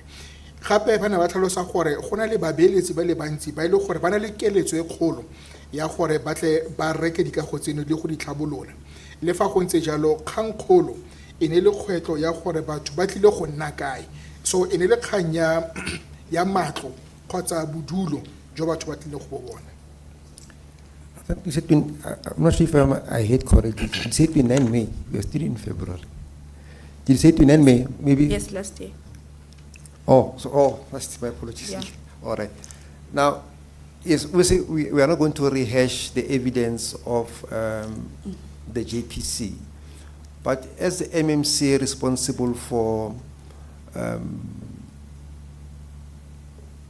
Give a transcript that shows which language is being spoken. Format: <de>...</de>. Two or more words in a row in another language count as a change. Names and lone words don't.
<tn>Gape ba ne ba tlhalosa gore go na le babeeletsi ba le bantsi ba ile gore ba na le keletso e kgolo ya gore ba tle ba reke dikago tseno le go di tlhabolola. Le fa go ntse jalo kgang kgolo e ne le kgwetlo ya gore batho ba tlile go nna kae, so e ne le kgang ya matlo kgotsa bodulo jo batho ba tlile go bona.</tn> <en>I think you said I'm not sure if I heard correctly. You said 29 May. We are still in February. Did you say 29 May? Maybe. Yes, last year. That's my apologies. Yeah. All right. Now, yes, we are not going to rehash the evidence of the JPC, but as the MMC responsible for</en>